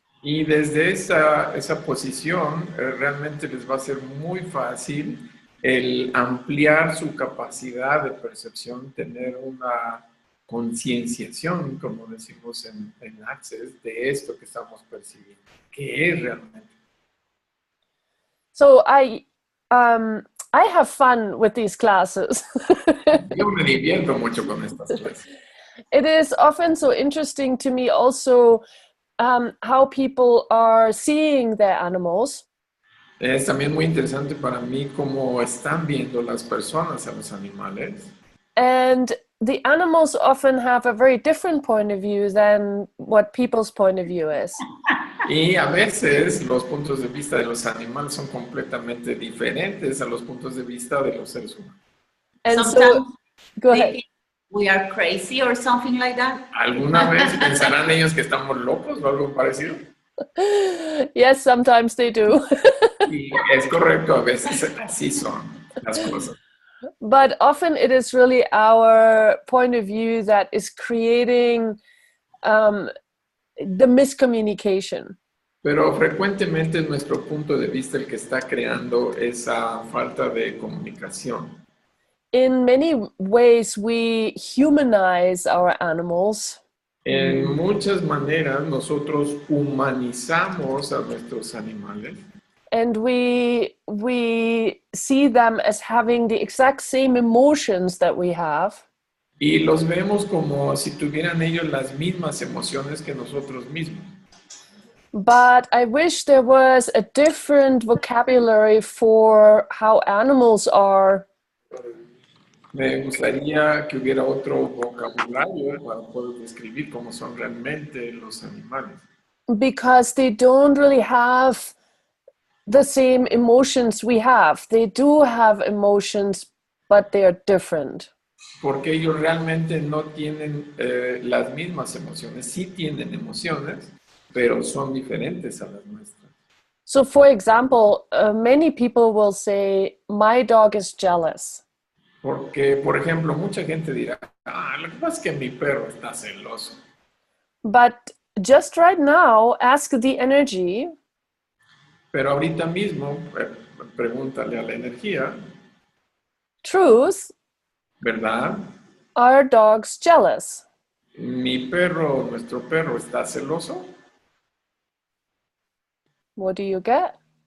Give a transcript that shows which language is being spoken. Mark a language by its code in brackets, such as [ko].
[es] Y desde esa posición realmente les va a ser muy fácil el ampliar su capacidad de percepción, tener una concienciación, como decimos en Access, de esto que estamos percibiendo, que es realmente. [en] So I have fun with these classes. [es] Yo me divierto mucho con estas clases. [en] It is often so interesting to me also how people are seeing their animals. [es] Es también muy interesante para mí cómo están viendo las personas a los animales. [en] And the animals often have a very different point of view than what people's point of view is. [es] Y a veces los puntos de vista de los animales son completamente diferentes a los puntos de vista de los seres humanos. [en] And Sometimes so, go they ahead. think we are crazy or something like that. [es] ¿Alguna vez pensarán ellos que estamos locos o algo parecido? [en] Yes, sometimes they do. [es] Y es correcto, a veces así son las cosas. [en] But often it is really our point of view that is creating the miscommunication. [es] Pero frecuentemente es nuestro punto de vista el que está creando esa falta de comunicación. [en] In many ways, we humanize our animals. [es] En muchas maneras nosotros humanizamos a nuestros animales. [en] And we see them as having the exact same emotions that we have. [es] Y los vemos como si tuvieran ellos las mismas emociones que nosotros mismos. [en] But I wish there was a different vocabulary for how animals are. [es] Me gustaría que hubiera otro vocabulario para poder describir cómo son realmente los animales. [en] Because they don't really have the same emotions we have. They do have emotions, but they are different. [es] Porque ellos realmente no tienen las mismas emociones. Sí tienen emociones, pero son diferentes a las nuestras. [en] So, for example, many people will say, my dog is jealous. [es] Porque, por ejemplo, mucha gente dirá, lo que pasa es que mi perro está celoso. [en] But just right now, ask the energy. [es] Pero ahorita mismo, pregúntale a la energía, [en] Truth, [es] ¿verdad? [en] are dogs jealous? [es] Mi perro, nuestro perro, está celoso. [en] What do you get?